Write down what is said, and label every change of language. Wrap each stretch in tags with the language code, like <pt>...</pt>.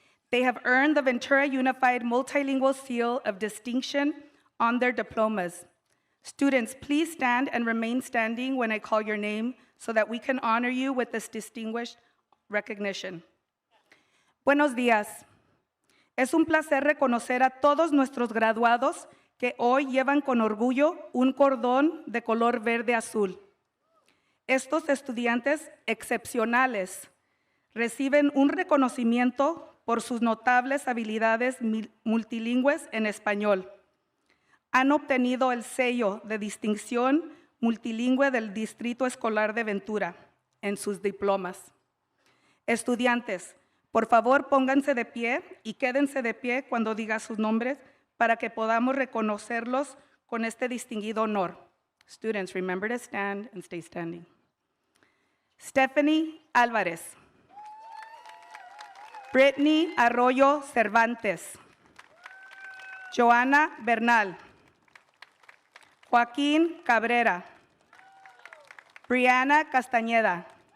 <en>They have earned the Ventura Unified Multilingual Seal of Distinction on their diplomas. Students, please stand and remain standing when I call your name so that we can honor you with this distinguished recognition.</en> <es>Buenos días. Es un placer reconocer a todos nuestros graduados que hoy llevan con orgullo un cordón de color verde azul. Estos estudiantes excepcionales reciben un reconocimiento por sus notables habilidades multilingües en español. Han obtenido el sello de distinción multilingüe del Distrito Escolar de Ventura en sus diplomas. Estudiantes, por favor, pónganse de pie y quédense de pie cuando diga sus nombres para que podamos reconocerlos con este distinguido honor.</es> <en>Students, remember to stand and stay standing. Stephanie Álvarez. Brittany Arroyo Cervantes. Joana Bernal. Joaquín Cabrera. Brianna Castañeda.</en>